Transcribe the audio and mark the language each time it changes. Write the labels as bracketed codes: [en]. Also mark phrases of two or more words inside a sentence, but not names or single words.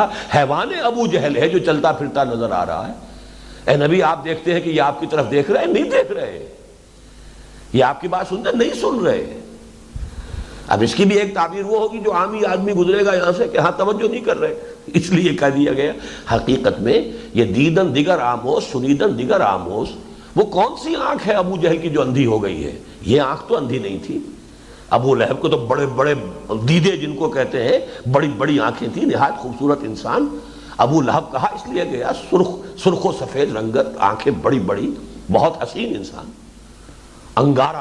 [ur] حیوان ابو جہل ہے جو چلتا پھرتا نظر آ رہا ہے. اے نبی آپ دیکھتے ہیں کہ یہ آپ کی طرف دیکھ رہے ہیں؟ نہیں دیکھ رہے. یہ آپ کی بات سنتے نہیں سن رہے. اب اس کی بھی ایک تعبیر وہ ہوگی جو عامی آدمی گزرے گا یہاں سے کہ ہاں توجہ نہیں کر رہے, اس لیے کہہ دیا گیا. حقیقت میں یہ [fa] دیدن دیگر آموز سنیدن دیگر آموز, [ur] وہ کون سی آنکھ ہے ابو جہل کی جو اندھی ہو گئی ہے؟ یہ آنکھ تو اندھی نہیں تھی. ابو لہب کو تو بڑے بڑے دیدے جن کو کہتے ہیں, بڑی بڑی آنکھیں تھیں, نہایت خوبصورت انسان. ابو لہب کہا اس لیے گیا, سرخ و سفید رنگت, آنکھیں بڑی بڑی, بہت حسین انسان, انگارہ.